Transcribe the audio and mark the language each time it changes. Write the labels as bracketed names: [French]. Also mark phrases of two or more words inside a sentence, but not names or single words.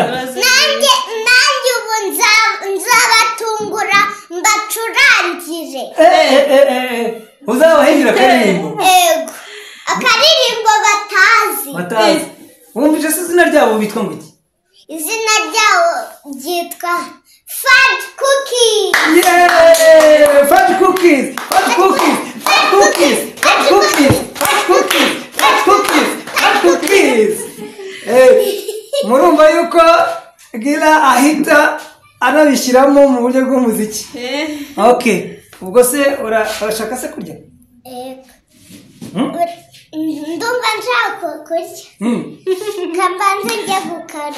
[Kinyarwanda] nanjye ubu nzabatungura mbacurangire uzabahingira akaririmbo ego akaririmbo batazi wumvise se izina ryabo bitwa ngo iki izina ryabo ryitwa fudge cookies fudge cookies fudge cookies fudge cookies fudge cookies fudge cookies fudge cookies fudge cookies murumva yuko gira ahita anabishyiramo mu buryo bw'umuziki okay ubwo se urashaka se kurya ndumva nshaka kurya kambanze njya gukara